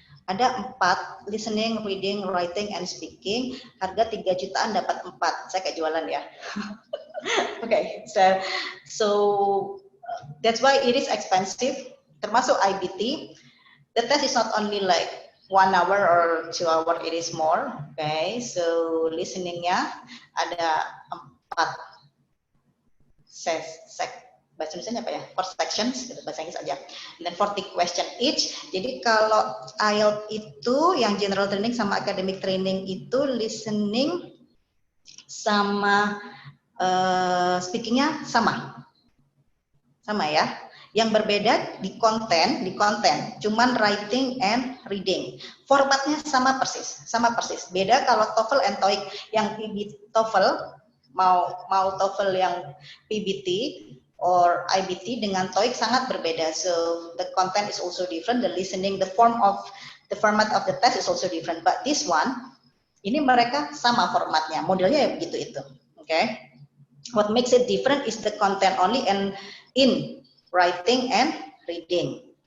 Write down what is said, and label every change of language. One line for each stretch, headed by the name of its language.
Indonesian: Ada 4,
English: listening, reading, writing, and speaking.
Indonesian: Harga 3 jutaan dapat 4. Saya kayak jualan ya. Okay,
English: so that's why it is expensive.
Indonesian: Termasuk IBT.
English: The test is not only like 1 hour or 2 hour, it is more.
Indonesian: Okay, so listeningnya ada 4 bahasa Indonesia apa ya? 4 sections, gitu, bahasa Inggris aja.
English: And then 40 question each.
Indonesian: Jadi kalau IELTS itu yang general training sama academic training itu listening sama speakingnya sama ya. Yang berbeda di konten, cuman writing and reading. Formatnya sama persis. Beda kalau TOEFL and TOEIC. Yang TOEFL mau TOEFL yang PBT or IBT dengan TOEIC sangat berbeda.
English: So the content is also different, the listening, the format of the test is also different. But this one,
Indonesian: ini mereka sama formatnya, modelnya ya begitu itu.
English: Okay. What makes it different is the content only and in writing and reading.